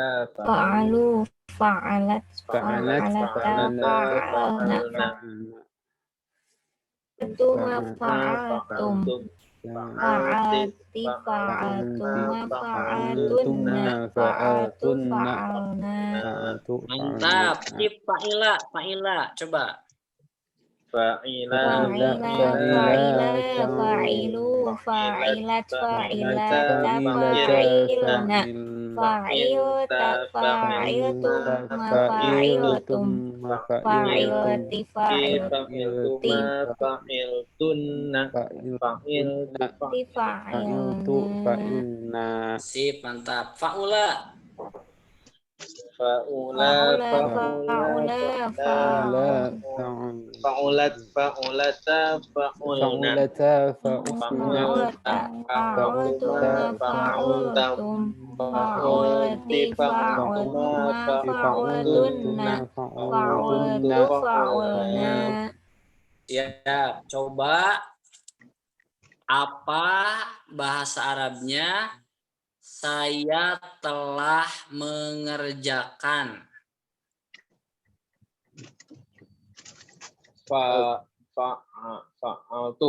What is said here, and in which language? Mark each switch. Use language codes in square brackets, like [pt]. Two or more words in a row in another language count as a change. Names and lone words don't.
[ar] Fa'alu, fa'alat, Fa'alat, فَعَلَتَا، فَعَلْنَ، فَعَلْتُمَا، فَعَلْتُمْ، فَعَلْتِ، فَعَلْتُمَا، فَعَلْتُنَّ، فَعَلْتُ، فَعَلْنَا. [id] Mantap. Sip [ar] فَعِلَ، فَعِلَ. [id] Coba. [ar] fa'ila, فَعِلَ، فَعِلَ، فَعِلُوا، فَعِلَتْ، فَعِلَتَا، فَعِلْنَ، فَعِلْتَ، فَعِلْتُمَا، فَعِلْتُمْ، فَعِلْتِ، فَعِلْتِ, فَعِلْتُنَّ، فَعِلْتُ, fa'ilna. [id] Sip, mantap. [ar] Fa'ula. fa'ula, Fa'ula, فَعُلَتْ، فَعُلَتَا، فَعُلْنَ, فَعُلْتُمَا، فَعُلْتُمْ، فَعُلْتِ، فَعُلْتُمَا، فَعُلْتُنَّ، فَعُلْتُ، فَعُلْنَا. [id] Ya, coba apa bahasa Arabnya saya telah mengerjakan. [ar] fa'altu,